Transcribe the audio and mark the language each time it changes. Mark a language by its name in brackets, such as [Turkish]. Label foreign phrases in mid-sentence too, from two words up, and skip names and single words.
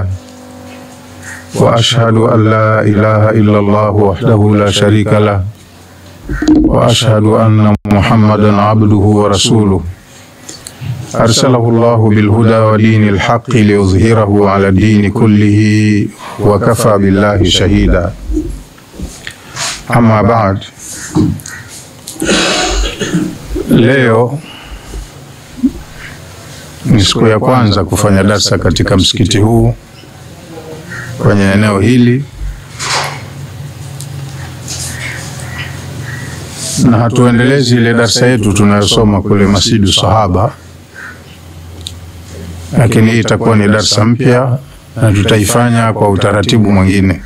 [Arabic] وأشهد أن لا إله إلا الله وحده لا شريك له وأشهد أن محمدا عبده ورسوله أرسله الله بالهدى ودين الحق ليظهره على الدين كله وكفى بالله شهيدا. أما بعد، [Swahili] leo ni siku ya kwanza kufanya darsa katika msikiti huu kwenye eneo hili, na hatuendelezi ile darsa yetu tunayosoma kule Masjidu Sahaba, lakini hii itakuwa ni darsa mpya na tutaifanya kwa utaratibu mwingine.